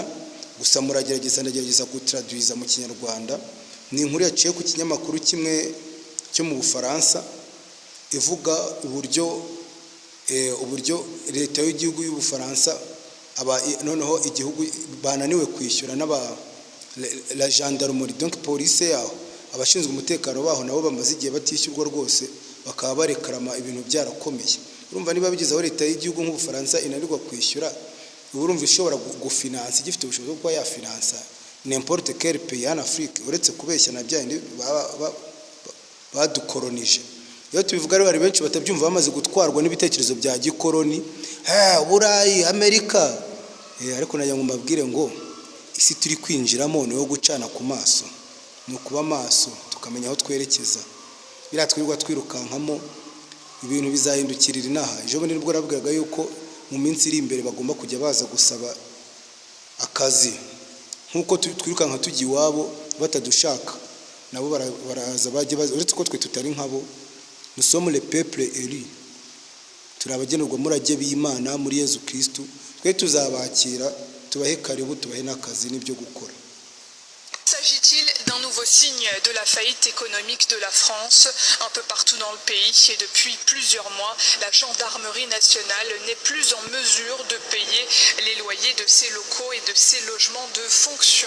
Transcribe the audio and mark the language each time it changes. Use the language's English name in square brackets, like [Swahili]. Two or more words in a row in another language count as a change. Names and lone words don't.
[Kinyarwanda] Gusa ndagerageza gutraduiza mu Kinyarwanda. Ni inkuru yaciye ku kinyamakuru kimwe cyo mu Bufaransa ivuga uburyo leta y'igihugu y'Ubufaransa noneho igihugu bananiwe kwishyura [French] la gendarmerie, [Kinyarwanda] donc police yaho, abashinzwe umutekano baho nabo bamaze igihe batishyurwa rwose, bakaba barekarama ibintu byarakomeye. Urumva niba bigizeho leta y'igihugu nk'Ubufaransa inanirwa kwishyura, urumva ishobora gufinansa, igifite ubushobozi bwo yafinansa [French] n'importe quel pays en Afrique, [Kinyarwanda] uretse kubeshya na byandi badukolonije. Iyo tubivuga rero hari benshi batabyumva, bamaze gutwarwa n'ibitekerezo bya gikoloni, Burayi, Amerika. Ariko najya ngo mbabwire ngo isi turi kwinjiramo ni yo gucana ku maso, ni ukuba maso tukamenya aho twerekeza. Biratwirirwa twirukankamo, ibintu bizahindukirira inaha. Ejo bundi nibwo nabwiraga yuko mu minsi iri imbere bagomba kujya baza gusaba akazi, nk'uko twirukanka tujya iwabo batadushaka, nabo baraza bajye uretse ko twe tutari nkabo. [French] Nous sommes le peuple élu, [Kinyarwanda] turabagenerwa murage b'Imana muri Yezu Kristo. Twe tuzabakira, tubahe karibu, tubahe n'akazi n'ibyo gukora. [French] S'agit-il d'un nouveau signe de la faillite économique de la France un peu partout dans le pays, et depuis plusieurs mois, la gendarmerie nationale n'est plus en mesure de payer les loyers de ses locaux et de ses logements de fonction.